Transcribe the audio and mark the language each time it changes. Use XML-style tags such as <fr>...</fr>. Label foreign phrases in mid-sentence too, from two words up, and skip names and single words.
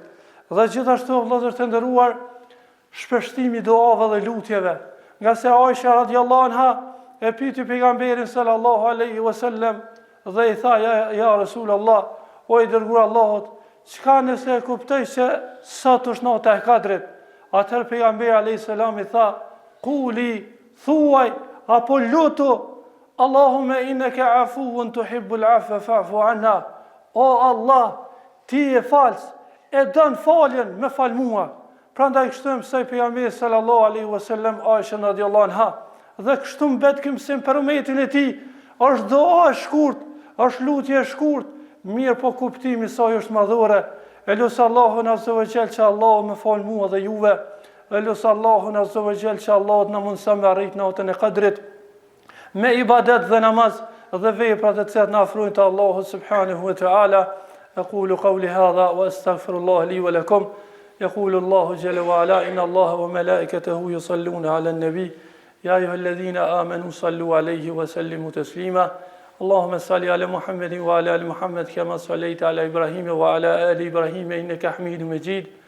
<sq>Dhe gjithashtu, vëllezër të nderuar, shpeshtimi duave dhe lutjeve, nga se Aisha</sq> <ar>رضي الله عنها</ar> <sq>e pyeti pejgamberin</sq> <ar>صلى الله عليه وسلم</ar> <sq>dhe i tha,</sq> <ar>يا رسول الله,</ar> <sq>o i dërguar Allahut, çka nëse e kuptoj se sot është nata e Kadrit? Atëherë pejgamberi</sq> <ar>عليه السلام</ar> <sq>i tha, quli, thuaj apo lutu,</sq> <ar>اللهم إنك عفو تحب العفو فاعف عنها.</ar> <sq>O Allah, ti e falës, e don faljen, më fal mua. Prandaj kështu mësoi pejgamberi</sq> <ar>صلى الله عليه وسلم</ar> <sq>Aisha</sq> <ar>رضي الله عنها,</ar> <sq>dhe kështu mbet ky mësim për umetin e tij. Është doa e shkurt, është lutje e shkurt, mirë po kuptimi i saj është madhore. E lut Allahun</sq> <ar>عز وجل</ar> <sq>që Allahu më fal mua dhe juve. E lut Allahun</sq> <ar>عز وجل</ar> <sq>që Allahu na mundson me arrit natën e Kadrit me ibadet dhe namaz dhe vepra të cilat na afrojnë te Allahu</sq> <ar>سبحانه وتعالى. أقول قولي هذا وأستغفر الله لي ولكم. يقول الله جل وعلا إن الله وملائكته يصلون على النبي يا أيها الذين آمنوا صلوا عليه وسلموا تسليما اللهم صل على محمد وعلى آل محمد كما صليت على إبراهيم وعلى آل إبراهيم إنك حميد مجيد</ar>